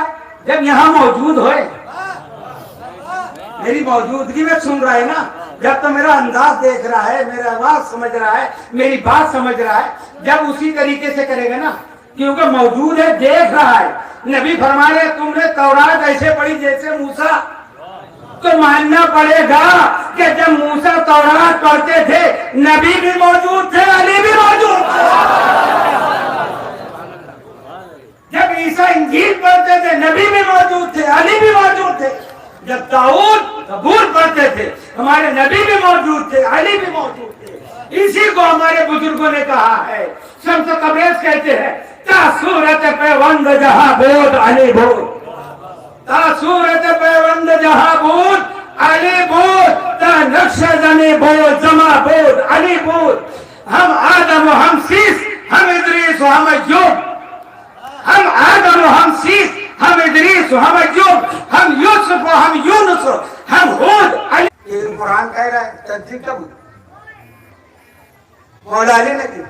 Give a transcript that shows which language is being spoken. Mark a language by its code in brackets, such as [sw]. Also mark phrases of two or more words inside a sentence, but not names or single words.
[ur] جب یہاں موجود ہوئے، میری موجودگی میں سن رہا ہے نا، جب تو میرا انداز دیکھ رہا ہے، میرا آواز سمجھ رہا ہے، میری بات سمجھ رہا ہے، جب اسی طریقے سے کرے گا نا، کیونکہ موجود ہے، دیکھ رہا ہے. نبی فرما رہے تم نے تورات ایسے پڑھی جیسے موسیٰ. تو ماننا پڑے گا کہ جب موسیٰ تورات پڑھتے تھے نبی بھی موجود تھے، علی بھی موجود تھے۔ جب عیسیٰ انجیل پڑھتے تھے نبی بھی موجود تھے، علی بھی موجود تھے۔ جب داؤد زبور پڑھتے تھے ہمارے نبی بھی موجود تھے، علی بھی موجود تھے۔ اسی کو ہمارے بزرگوں نے کہا ہے، شمس تبریز کہتے ہیں [fa] تا صورت پیوند جہاں بود علی بود، تا صورت پیوند جہاں بود علی بود، تا نقش زمیں بود زما بود علی بود۔ ہم آدم و ہم سیس، ہم ادریس و ہم ایوب، ہم آدم و ہم سیس، ہم ادریس و ہم ایوب، ہم یوسف و ہم یونس و ہم ہود علی۔ [ur] یہ قرآن کہہ رہا ہے، تصدیق کب ہوئی؟ مولا علی نے کی۔